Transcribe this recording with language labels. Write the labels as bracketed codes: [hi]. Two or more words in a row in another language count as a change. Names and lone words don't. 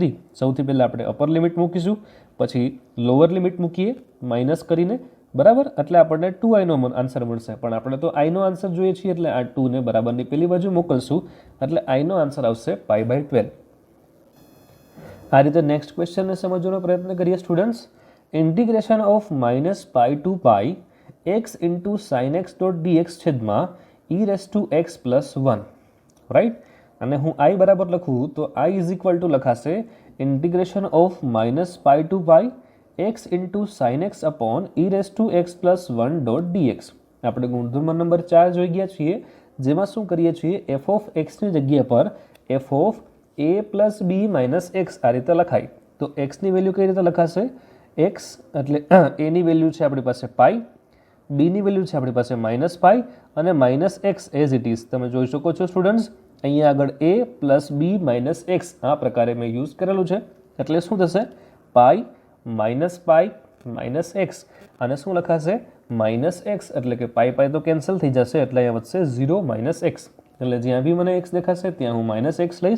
[gu] સૌથી પહેલાં આપણે [en] upper limit [gu] મૂકીશું, પછી [en] lower limit [gu] મૂકીએ માઇનસ કરીને, બરાબર, એટલે આપણને 2i નો આન્સર મળશે, પણ આપણે તો i નો આન્સર જોઈએ છીએ એટલે આ 2 ને બરાબરની પેલી બાજુ મોકલશું, એટલે i નો આન્સર આવશે π/12. આ રીતે [en] next questionને [gu] સમજવાનો પ્રયત્ન કરીએ સ્ટુડન્ટ્સ. [en] integration of -π to π x into sin x dot dx છેદમાં e⁻x+1, રાઈટ. [gu] અને હું i બરાબર લખું તો [en] i is equal to લખાશે integration of -π to π x into sin x upon e⁻x+1 dot dx. [gu] આપણે ગુણધર્મ નંબર 4 જોઈ ગયા છીએ, જેમાં શું કરીએ છીએ, [en] f of x [gu] ની જગ્યા પર [en] f of a plus b minus x [gu] આ રીતે લખાય. તો x ની વેલ્યુ કઈ રીતે લખાશે, x એટલે a ની વેલ્યુ છે આપણી પાસે પાઈ, b ની વેલ્યુ છે આપણી પાસે -π અને -x [en] as it is [gu] તમે જોઈ શકો છો સ્ટુડન્ટ્સ. અહીંયા આગળ [en] a plus b minus x [gu] આ પ્રકારે મેં યુઝ કરેલું છે, એટલે શું થશે, [en] pi -π minus x [gu] અને શું લખાશે -x, એટલે કે પાઈ તો કેન્સલ થઈ જશે, એટલે અહીંયા વધશે 0 - x, એટલે જ્યાં બી મને x દેખાશે ત્યાં હું -x લઈશ.